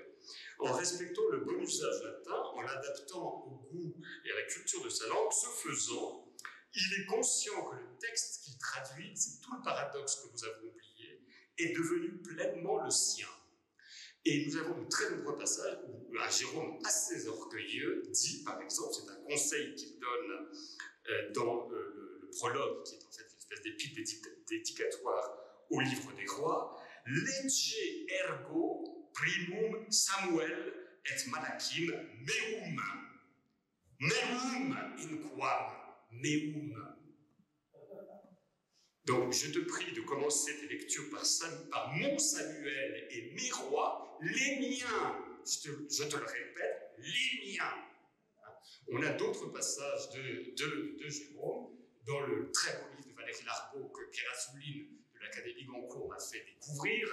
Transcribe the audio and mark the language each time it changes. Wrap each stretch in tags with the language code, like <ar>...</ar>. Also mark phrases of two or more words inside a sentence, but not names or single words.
<fr>En respectant le bon usage latin, en l'adaptant au goût et à la culture de sa langue, ce faisant, il est conscient que le texte qu'il traduit, c'est tout le paradoxe que nous avons oublié, est devenu pleinement le sien. Et nous avons de très nombreux passages où un Jérôme assez orgueilleux dit, par exemple, c'est un conseil qu'il donne dans le prologue, qui est en fait une espèce d'épître dédicatoire au livre des rois, «</fr> <la>Lege ergo primum Samuel et Malakim meum. Meum inquam. Meum.</la> <fr>» Donc, je te prie de commencer tes lectures par mon Samuel et mes rois, les miens. Je te le répète, les miens. On a d'autres passages de Jérôme dans le très beau livre de Valérie Larbaud que Pierre Assouline de l'Académie Goncourt m'a fait découvrir.</fr>